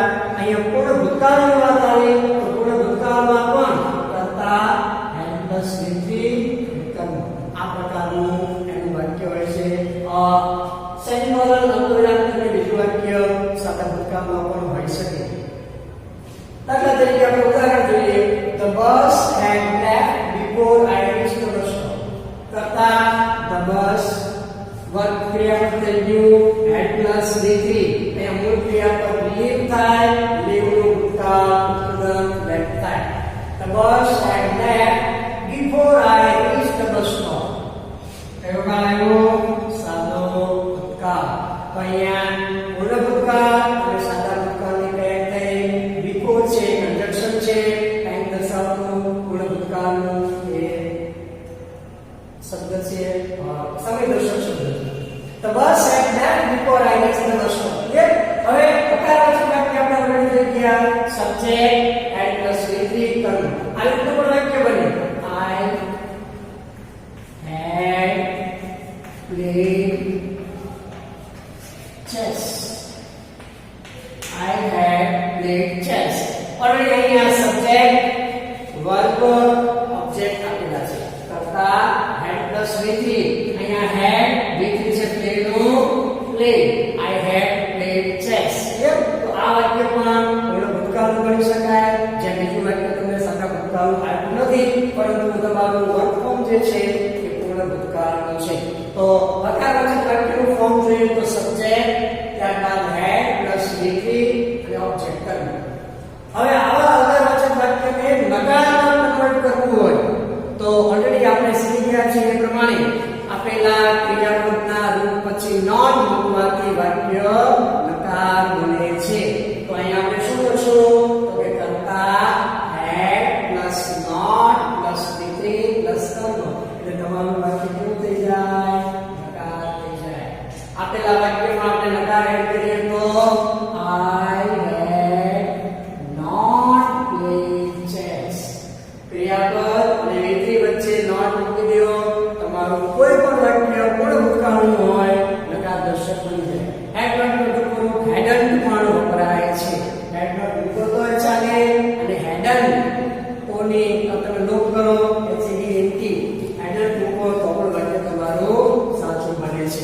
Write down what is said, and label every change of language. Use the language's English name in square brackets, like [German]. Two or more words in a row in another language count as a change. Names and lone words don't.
[Gujarati] અહીંયા પૂર્ણ ભૂતકાળની વાત આવી તો પૂર્ણ ભૂતકાળમાં પણ કર્તા, હેડ પ્લસ V3 કર્મ. આ પ્રકારનું એનું વાક્ય હોય છે. સેમિકોલન અલ્પવિરામ કરીને બીજું વાક્ય સાદા ભૂતકાળમાં પણ હોઈ શકે. દાખલા તરીકે આપણે ઉદાહરણ જોઈએ. [English] The bus had left before I reached the bus stop. [Gujarati] કરતા [English] the bus [Gujarati] વર્ગ ક્રિયાપદ થઈ ગયું [English] had plus V3. [Gujarati] અહીંયા મૂળ ક્રિયાપદ leave થાય, leave નું ભૂતકાળ [English] turbulent left [Gujarati] થાય. [English] The bus had left before I reached the bus stop. [Gujarati] કયો કાળ આવ્યો? સાદો ભૂતકાળ. તો અહીંયા પૂર્ણ ભૂતકાળ અને સાદા ભૂતકાળની ક્રિયા થઈ. before છે કંજક્શન છે ટાઈમ દર્શાવતું. પૂર્ણ ભૂતકાળનું એ શબ્દ છે સમયદર્શક શબ્દ. [English] The bus had left before I reached the bus stop. [Gujarati] હવે હકારવાચક વાક્ય આપણે ઓલરેડી જોઈ ગયા. સબ્જેક્ટ [English] had plus V3 [Gujarati] કર્મ. આ રીતનું પણ વાક્ય બને. [English] I had played chess. I had played chess. [Gujarati] ઓલરેડી અહીંયા [English] subject, verb, object [Gujarati] આપેલા છે. કર્તા [English] had plus V3. [Gujarati] અહીંયા [English] had V3 [Gujarati] છે play નું play. [English] I had played chess. [Gujarati] તો આ વાક્ય પણ પૂર્ણ ભૂતકાળનું ગણી શકાય. જે બીજું વાક્ય તમને સાદા ભૂતકાળનું આપ્યું નથી પરંતુ તમારું [English] work form [Gujarati] જે છે એ પૂર્ણ ભૂતકાળનું છે. તો હકારવાચક વાક્યનું ફોર્મ જોઈએ તો સબ્જેક્ટ, ત્યારબાદ [English] had plus V3 [Gujarati] અને ઓબ્જેક્ટ કર્મ. હવે આવા હકારવાચક વાક્યને નકારમાં કન્વર્ટ કરવું હોય તો ઓલરેડી આપણે શીખી ગયા છીએ એ પ્રમાણે આપેલા ક્રિયાપદના રૂપ પછી નોટ મૂકવાથી વાક્ય નકાર બને છે. તો અહીંયા આપણે શું કરશું તો કે કર્તા [English] had plus not plus V3 plus [Gujarati] કર્મ. એટલે તમારું વાક્ય કેવું થઈ જાય? નકાર થઈ જાય. આપેલા વાક્યમાં આપણે નકાર એડ કરીએ તો [English] I had not played chess. [Gujarati] ક્રિયાપદ અને V3 વચ્ચે નોટ મૂકી દો. તમારું કોઈ પણ વાક્ય પૂર્ણ ભૂતકાળનું હોય નકાર દર્શક બની જાય. [English] had not [Gujarati] મૂકવું હેડન્ટ પણ વપરાય છે. [English] had not [Gujarati] મૂકો તો ચાલે અને હેડન્ટ કોની તમે લોપ કરો HEDNT હેડન્ટ મૂકો તો પણ વાક્ય તમારું સાચું બને છે.